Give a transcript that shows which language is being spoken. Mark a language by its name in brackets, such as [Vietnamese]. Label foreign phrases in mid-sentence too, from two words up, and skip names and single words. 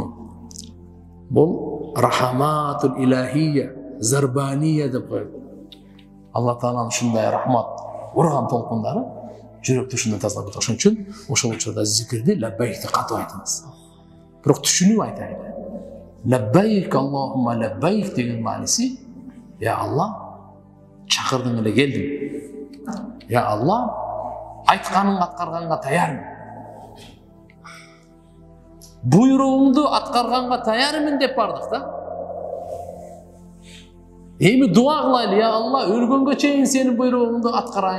[Kyrgyz] Бул [Arabic] رحمة الإلهية, [Kyrgyz] зарбания деп коет. Алла Тааланын ушундай рахмат урган толкундары жүрөктү ушундай тазалап кетет. Ошон үчүн ошол учурда зикирди лаббайкти катуу айтыңыз. Бирок түшүнүп айтайын. [Arabic] لبيك اللهم لبيك [Kyrgyz] деген мааниси: Я Алла, чакырдың эле келдим. Я Алла, айтканың аткарганга таярмын. Буйругуңду аткарганга таярмын деп бардык да. Эми дуа кылайлы: Я Алла, өлгөнгө чейин сенин буйругуңду аткарайын.